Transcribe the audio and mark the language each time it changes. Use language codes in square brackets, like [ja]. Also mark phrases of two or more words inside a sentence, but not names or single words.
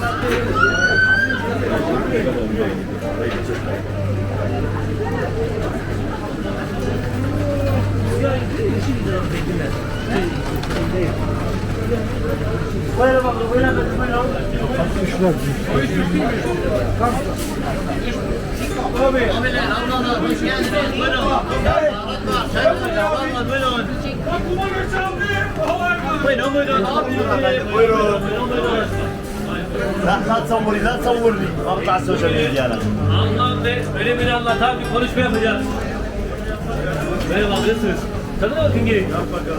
[tr] Buyurun bakalım, buyurun bakalım. Abiler, ablalar hoş geldiniz. Buyurun. Ablalar buyurun. Buyurun. [ar] لا تصورني مقطع [en] social media [ar] انا [tr] Anlam ve öyle bir anlat abi, konuşma yapacağız. Merhaba, nasılsınız? Tadına bakın gelin. Yap bakalım.